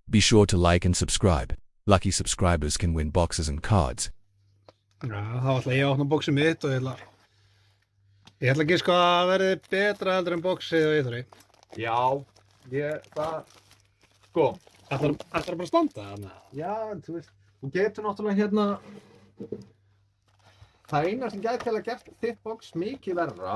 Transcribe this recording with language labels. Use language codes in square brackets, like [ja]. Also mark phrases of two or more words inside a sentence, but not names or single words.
[en] Be sure to like and subscribe. Lucky subscribers can win boxes and cards. [is] Já, þá ætla ég að opna bóksið mitt og ég ætla að giska að það verði betra heldur en bóksið og Eyþóri. Já, sko. Ætlar bara að standa þarna? Já, þú veist, þú getur náttúrulega hérna, það eina sem gæti að gert þitt box mikið verra.